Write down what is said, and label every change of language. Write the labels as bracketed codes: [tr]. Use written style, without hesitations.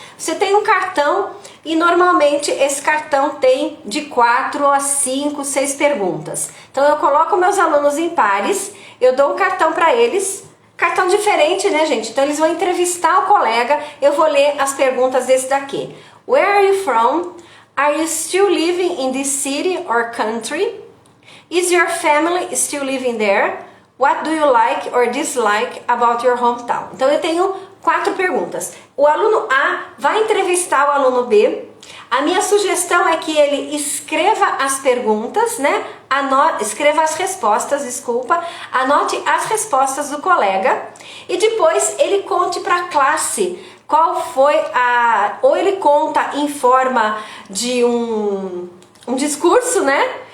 [pt] Você tem um cartão e normalmente esse cartão tem de 4 a 5, 6 perguntas. Então eu coloco meus alunos em pares, eu dou um cartão para eles. Cartão diferente, né, gente? Então eles vão entrevistar o colega. Eu vou ler as perguntas desse daqui. [en] Where are you from? Are you still living in this city or country? Is your family still living there? What do you like or dislike about your hometown? [pt] Então eu tenho 4 perguntas. O aluno A vai entrevistar o aluno B. A minha sugestão é que ele escreva as perguntas, né? Escreva as respostas, desculpa. Anote as respostas do colega e depois ele conte para a classe qual foi ou ele conta em forma de um discurso, né?